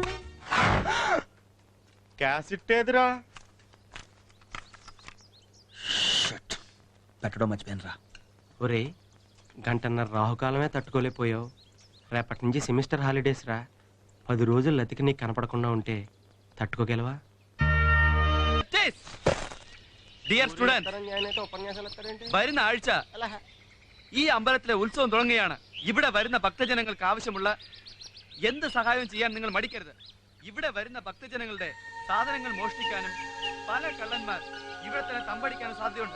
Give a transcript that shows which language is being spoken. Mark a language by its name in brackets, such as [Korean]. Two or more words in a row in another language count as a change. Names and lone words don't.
[Telugu] క్యాసెట్ ఏదిరా? పెట్టడం మర్చిపోయాను రా. ఒరే, గంటన్నర రాహుకాలమే తట్టుకోలేకపోయావు. రేపటి నుంచి సెమిస్టర్ హాలిడేస్ రా. 10 రోజులు లతికి నీకు కనపడకుండా ఉంటే తట్టుకోగలవా? [English] dear student, [Malayalam] വരുന്ന ആഴ്ച ഈ അമ്പലത്തിലെ ഉത്സവം തുടങ്ങുകയാണ്. ഇവിടെ വരുന്ന ഭക്തജനങ്ങൾക്ക് ആവശ്യമുള്ള എന്ത് സഹായവും ചെയ്യാൻ നിങ്ങൾ മടിക്കരുത്. ഇവിടെ വരുന്ന ഭക്തജനങ്ങളുടെ സാധനങ്ങൾ മോഷ്ടിക്കാനും പല കള്ളന്മാർ ഇവിടെ തന്നെ തമ്പടിക്കാനും സാധ്യതയുണ്ട്.